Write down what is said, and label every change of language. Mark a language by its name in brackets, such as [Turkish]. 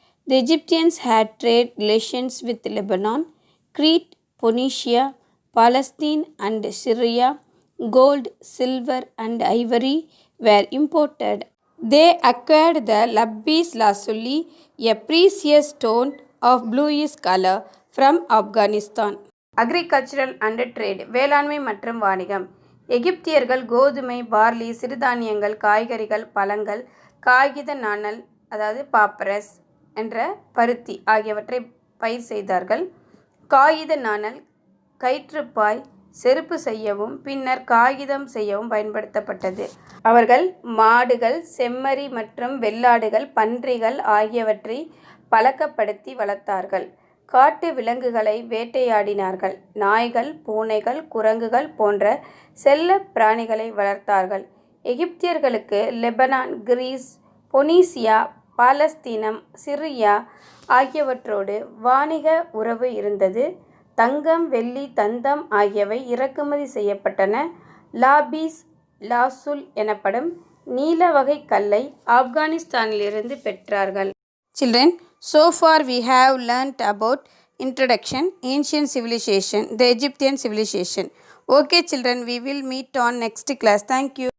[English] The Egyptians had trade relations with Lebanon, Crete, Phoenicia, Palestine, and Syria. Gold, silver, and ivory were imported. They acquired the lapis lazuli, a precious stone of bluish color, from Afghanistan. Agricultural and trade. [Tamil] வேளாண்மை மற்றும் வாணிகம். எகிப்தியர்கள் கோதுமை, barley, சிறுதானியங்கள், காய்கறிகள், பழங்கள், காகித நாணல் அதாவது பாப்பரஸ் என்ற பருத்தி ஆகியவற்றை பயிர் செய்தார்கள். காகித நாணல் கயிற்றுப்பாய், செருப்பு செய்யவும் பின்னர் காகிதம் செய்யவும் பயன்படுத்தப்பட்டது. அவர்கள் மாடுகள், செம்மறி மற்றும் வெள்ளாடுகள், பன்றிகள் ஆகியவற்றை பழக்கப்படுத்தி வளர்த்தார்கள். காட்டு விலங்குகளை வேட்டையாடினார்கள். நாய்கள், பூனைகள், குரங்குகள் போன்ற செல்ல பிராணிகளை வளர்த்தார்கள். எகிப்தியர்களுக்கு லெபனான், கிரீஸ், பொனீசியா, பாலஸ்தீனம், சிரியா ஆகியவற்றோடு வாணிக உறவு இருந்தது. தங்கம், வெள்ளி, தந்தம் ஆகியவை இறக்குமதி செய்யப்பட்டன. லாபீஸ் லாசுல் எனப்படும் நீல வகை கல்லை ஆப்கானிஸ்தானிலிருந்து பெற்றார்கள். [English] Children, so far we have learnt about Introduction, Ancient Civilization, the Egyptian Civilization. Okay children, we will meet on next class. Thank you.